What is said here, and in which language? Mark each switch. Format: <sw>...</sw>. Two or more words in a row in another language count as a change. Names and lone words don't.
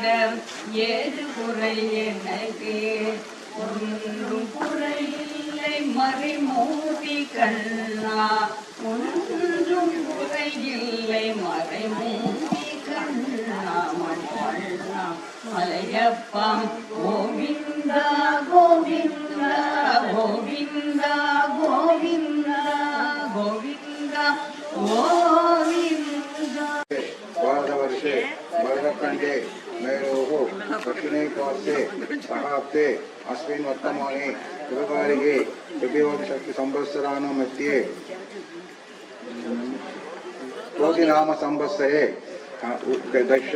<ta>ஏது குறை எனக்கு ஒன்றும் குறையில்லை மறைமூர்த்தி கண்ணா ஒன்றும் குறையில்லை மறைமூர்த்தி கண்ணா மண்ணா மலையப்பா கோவிந்தா கோவிந்தா கோவிந்தா கோவிந்தா கோவிந்தா கோவிந்தா</ta> <sa>भारतवर्षे भरतखण्डे मेरोः दक्षिणे पार्श्वे सहाब्दे अस्मिन् वर्तमाने कृतकालिके द्वितीयोदशसंवत्सराणां मध्ये क्रोधिनामसंवत्सरे दक्षिण</sa>